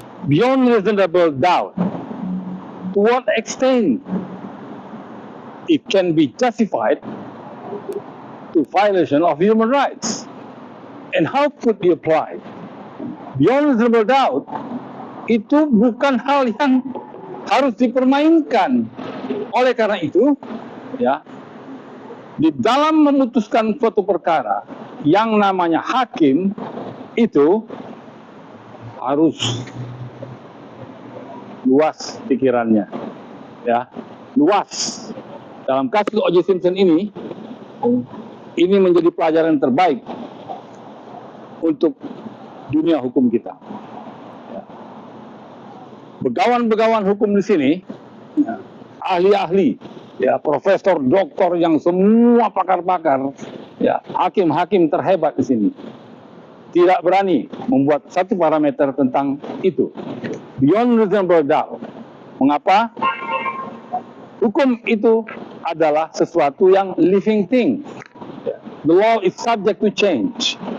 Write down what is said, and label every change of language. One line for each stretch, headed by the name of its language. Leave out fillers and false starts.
English: Beyond reasonable doubt, to what extent it can be justified to violation of human rights? And how could be applied? Beyond reasonable doubt,
Indonesian: itu bukan hal yang harus dipermainkan. Oleh karena itu, ya, di dalam memutuskan suatu perkara yang namanya hakim itu harus luas pikirannya, ya, luas. Dalam kasus O.J. Simpson ini menjadi pelajaran terbaik untuk dunia hukum kita. Begawan-begawan hukum di sini, ahli-ahli, ya, profesor, doktor yang semua pakar-pakar, ya, hakim-hakim terhebat di sini, tidak berani membuat satu parameter tentang itu.
English: Beyond reasonable doubt. Mengapa?
Indonesian: Hukum itu adalah sesuatu yang
English: living thing. The law is subject to change.